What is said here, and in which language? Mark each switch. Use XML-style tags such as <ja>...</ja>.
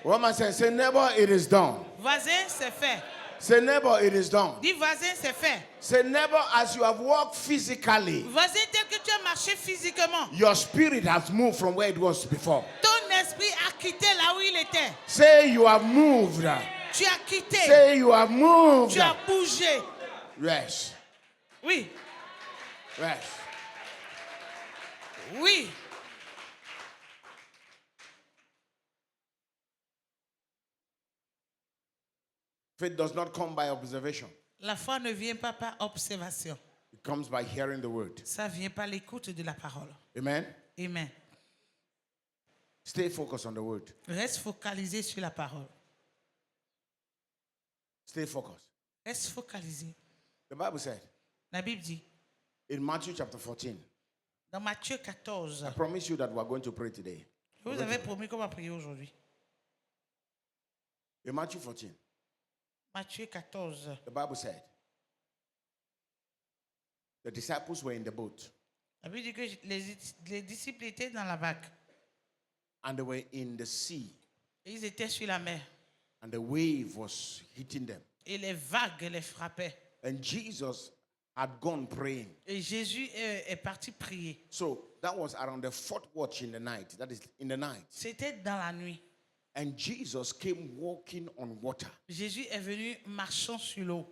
<en>One man say, neighbor, it is done.</en> <fr>Voisin, c'est fait.</fr> <en>Say, neighbor, it is done.</en> <fr>Dis voisin, c'est fait.</fr> <en>Say, neighbor, as you have walked physically,</en> <fr>Voisin, tel que tu as marché physiquement,</fr> <en>your spirit has moved from where it was before.</en> <fr>ton esprit a quitté là où il était.</fr> <en>Say, you have moved.</en> <fr>Tu as quitté.</fr> <en>Say, you have moved.</en> <fr>Tu as bougé.</fr> <en>Yes.</en> <fr>Oui.</fr> <en>Yes.</en> <fr>Oui.</fr> <en>Faith does not come by observation.</en> <fr>La foi ne vient pas par observation.</fr> <en>It comes by hearing the word.</en> <fr>Ça vient par l'écoute de la parole.</fr> <en>Amen.</en> <fr>Amen.</fr> <en>Stay focused on the word.</en> <fr>Reste focalisé sur la parole.</fr> <en>Stay focused.</en> <fr>Reste focalisé.</fr> <en>The Bible said</en> <fr>La Bible dit,</fr> <en>in Matthew chapter 14,</en> <fr>dans Matthieu 14,</fr> <en>I promise you that we are going to pray today.</en> <fr>je vous avais promis qu'on va prier aujourd'hui.</fr> <en>In Matthew 14,</en> <fr>Matthieu 14,</fr> <en>the Bible said the disciples were in the boat</en> <fr>la Bible dit que les disciples étaient dans la vague.</fr> <en>and they were in the sea</en> <fr>Et ils étaient sur la mer.</fr> <en>and the wave was hitting them.</en> <fr>Et les vagues les frappaient.</fr> <en>And Jesus had gone praying.</en> <fr>Et Jésus est parti prier.</fr> <en>So that was around the fourth watch in the night. That is in the night.</en> <fr>C'était dans la nuit.</fr> <en>And Jesus came walking on water</en> <fr>Jésus est venu marchant sur l'eau</fr>